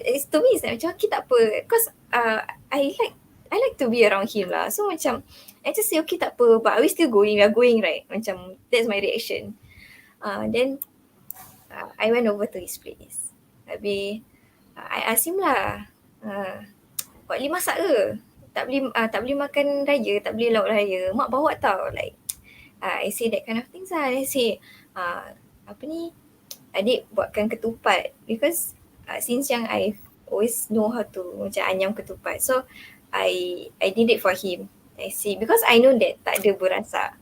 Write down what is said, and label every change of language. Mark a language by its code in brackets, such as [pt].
[en] To me it's like macam okay [ms] tak apa [en] because I like to be around him lah. So macam I just say okay [ms] tak apa, [en] but are we still going? We are going right? Macam that's my reaction. Then I went over to his place. [ms] Habis [en] I ask him [ms] lah, Wak Li masak ke? Tak boleh makan raya, tak boleh lauk raya. Mak bawa tau. [en] Like I say that kind of things lah. I say [ms] adik buatkan ketupat [en] because since young I always know how to [ms] macam anyam ketupat. [en] So I did it for him. I see because I know that [ms] tak ada burasak.